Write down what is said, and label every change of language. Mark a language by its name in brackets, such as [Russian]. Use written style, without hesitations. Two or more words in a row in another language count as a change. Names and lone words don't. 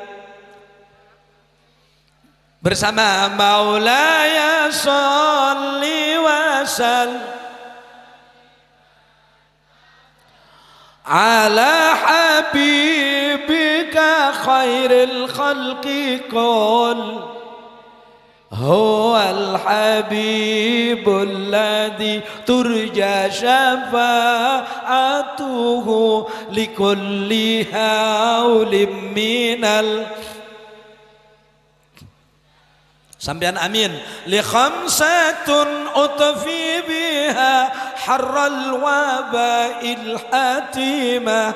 [Arabic] Bersama مولاي صل وسلم على حبيبك خير الخلق قل هو الحبيب الذي ترجى شفاعته لكل هول من. [Javanese] Sampean amin. [Arabic] لي خمسة أطفي بها حر الوباء الحاطمة.